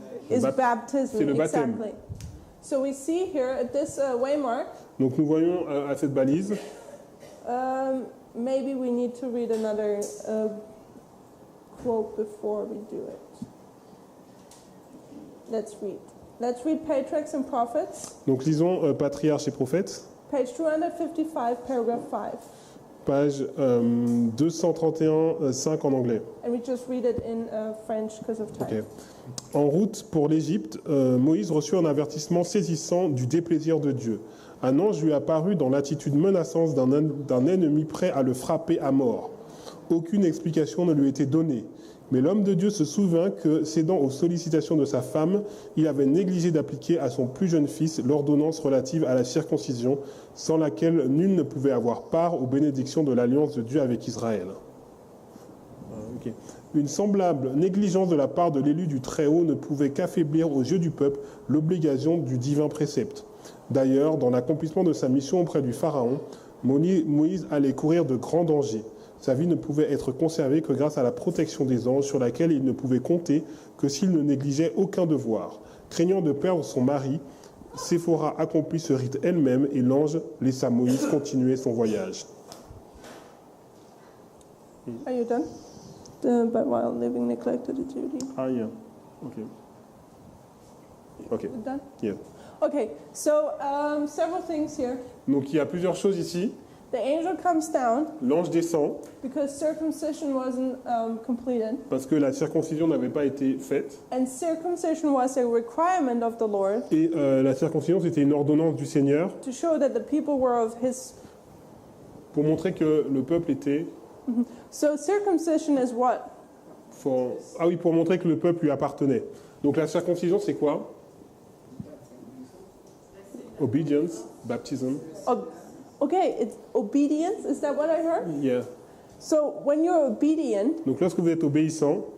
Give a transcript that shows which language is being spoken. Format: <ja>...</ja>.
<en>is Bap- baptism.</en> <fr>c'est le baptême.</fr> <en>Exactly. So we see here at this waymark,</en> <fr>Donc nous voyons à cette balise,</fr> <en>maybe we need to read another quote before we do it. Let's read. Let's read Patriarchs and Prophets,</en> <fr>donc lisons Patriarches et Prophètes,</fr> <en>page 255, paragraph 5.</en> <fr>page 231, 5 en anglais.</fr> <en>And we just read it in French because of time. Ok.</en> <fr>En route pour l'Égypte, Moïse reçut un avertissement saisissant du déplaisir de Dieu. Un ange lui apparut dans l'attitude menaçante d'un ennemi prêt à le frapper à mort. Aucune explication ne lui était donnée. Mais l'homme de Dieu se souvint que, cédant aux sollicitations de sa femme, il avait négligé d'appliquer à son plus jeune fils l'ordonnance relative à la circoncision, sans laquelle nul ne pouvait avoir part aux bénédictions de l'alliance de Dieu avec Israël. Ok. Une semblable négligence de la part de l'élu du Très-Haut ne pouvait qu'affaiblir aux yeux du peuple l'obligation du divin précepte. D'ailleurs, dans l'accomplissement de sa mission auprès du Pharaon, Moïse allait courir de grands dangers. Sa vie ne pouvait être conservée que grâce à la protection des anges sur laquelle il ne pouvait compter que s'il ne négligeait aucun devoir. Craignant de perdre son mari, Séphora accomplit ce rite elle-même et l'ange laissa Moïse continuer son voyage.</fr> <en>Are you done? But while living neglected a duty. Ah, yeah. Ok. Ok. You done? Yeah. Okay, so several things here.</en> <fr>Donc il y a plusieurs choses ici.</fr> <en>The angel comes down</en> <fr>L'ange descend</fr> <en>because circumcision wasn't completed,</en> <fr>parce que la circoncision n'avait pas été faite.</fr> <en>and circumcision was a requirement of the Lord</en> <fr>Et la circoncision, c'était une ordonnance du Seigneur</fr> <en>to show that the people were of His.</en> <fr>pour montrer que le peuple était...</fr> <en>So circumcision is what?</en> <fr>Ah oui, pour montrer que le peuple lui appartenait. Donc la circoncision, c'est quoi?</fr> <en>Obedience, baptism. Okay, it's obedience. Is that what I heard? Yeah. So when you're obedient,</en> <fr>Donc lorsque vous êtes obéissant,</fr>